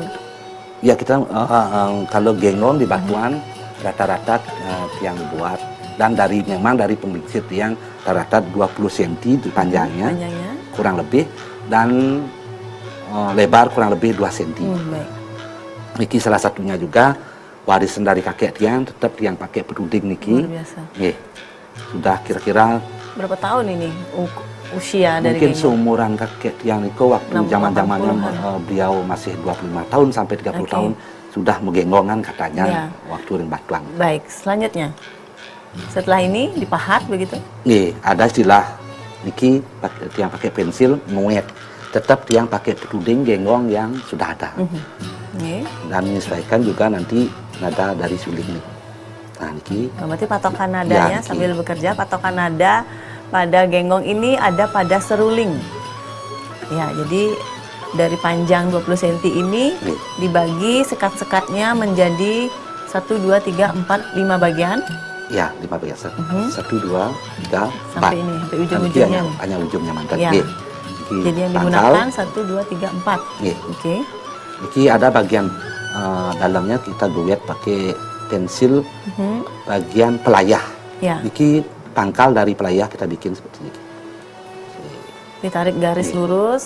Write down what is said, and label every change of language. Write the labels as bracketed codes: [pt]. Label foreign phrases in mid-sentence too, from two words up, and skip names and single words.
[id] Ya kita kalau genggong di batuan rata-rata tiang buat dan memang dari pembisir tiang rata-rata 20 cm itu panjangnya Panjangnya. kurang lebih dan lebar kurang lebih 2 cm. Baik. Niki salah satunya juga warisan dari kakek tiang, tetap tiang pakai peduding niki. Luar biasa. Nggih. Sudah kira-kira Berapa tahun ini usia dari mungkin genggong? seumuran kakek tiang Niko waktu 60, zaman-zamannya 80-an. beliau masih 25 tahun sampai 30 Oke. tahun sudah megenggongan katanya Ya. waktu ring batuan. Baik, selanjutnya. Setelah ini dipahat begitu? Nih, ada istilah niki tiang pakai pensil nguet. Tetap tiang pakai peduding genggong yang sudah ada. Nih. Dan menyesuaikan juga nanti nada dari suling nih. Nah, niki Berarti patokan nadanya Ya, sambil bekerja, patokan nada pada genggong ini ada pada seruling. Ya, jadi dari panjang 20 cm ini Nih. dibagi sekat-sekatnya menjadi 1, 2, 3, 4, 5 bagian. ya 5 bagian. 1, 2, 3, 4. Sampai ini, sampai Nanti ujung-ujungnya. hanya ujungnya mantan. Ya. Nggih. Niki Jadi yang pangkal. digunakan 1, 2, 3, 4. Nggih. Oke. Niki ada bagian dalamnya kita duet pakai pensil bagian pelayah. Ya, Niki pangkal dari pelayah kita bikin seperti ini. ditarik garis lurus